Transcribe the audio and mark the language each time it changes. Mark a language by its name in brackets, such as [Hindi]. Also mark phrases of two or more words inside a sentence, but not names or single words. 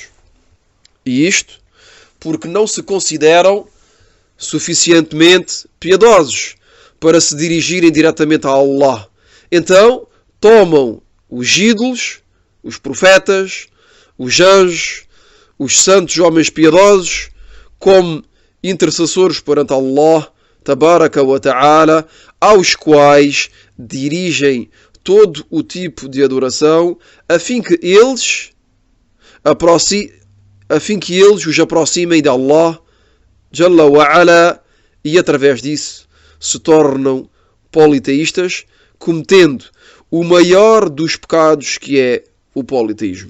[Portuguese] E isto porque não se consideram suficientemente piedosos para se dirigirem diretamente a Allah. Então, tomam os ídolos, os profetas, os anjos, os santos homens piedosos, como intercessores perante Allah, [Arabic] تبارك وتعالى, [Portuguese] aos quais dirigem todo o tipo de adoração a fim que eles os aproximem de Allah [Arabic] جل وعلا, [Portuguese] e através disso se tornam politeístas, cometendo o maior dos pecados, que é o politeísmo.